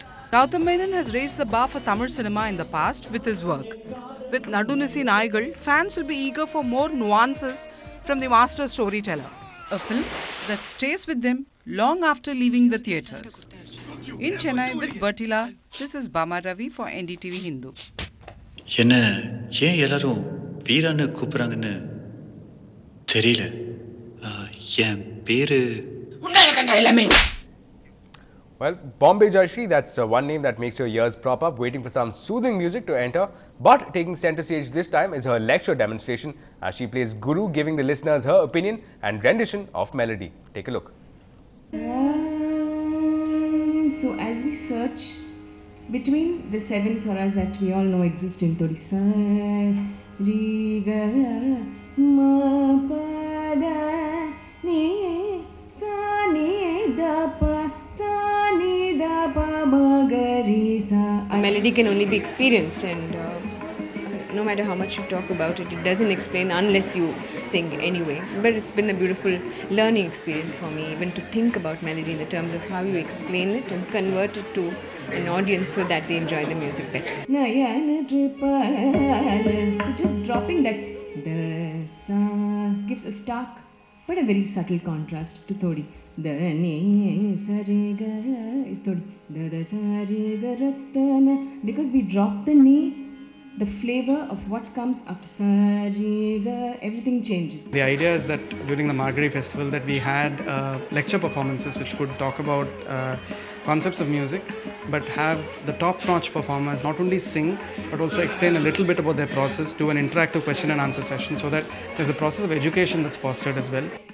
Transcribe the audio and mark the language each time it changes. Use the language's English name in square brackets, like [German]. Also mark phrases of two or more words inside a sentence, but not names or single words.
[English] Gautam Menon has raised the bar for Tamil cinema in the past with his work. With Nadunisi Naigal, fans will be eager for more nuances from the master storyteller. A film that stays with them long after leaving the theatres. In Chennai with Bertila, this is Bama Ravi for NDTV Hindu. [Tamil] வீரான்னு கூப்பிடுறாங்கன்னு தெரியல என் பேரு [English] Well, Bombay Jayashree, that's one name that makes your ears prop up, waiting for some soothing music to enter. But taking center stage this time is her lecture demonstration as she plays Guru, giving the listeners her opinion and rendition of melody. Take a look. So as we search between the 7 swaras that we all know exist in Odisha, Ri ga ma pa da ni sa ni da pa sa ni da pa ma ga ri sa. Melody can only be experienced, and no matter how much you talk about it, it doesn't explain unless you sing anyway. But it's been a beautiful learning experience for me, even to think about melody in the terms of how you explain it and convert it to an audience so that they enjoy the music better. So just dropping that the sa gives a stark but a very subtle contrast to Thodi. The ne sa re ga is Thodi. The sa re ga ratana, because we drop the ne, the flavor of what comes after sa re ga, everything changes. The idea is that during the Margari festival that we had lecture performances which could talk about concepts of music, but have the top-notch performers not only sing but also explain a little bit about their process, do an interactive question and answer session, so that there's a process of education that's fostered as well.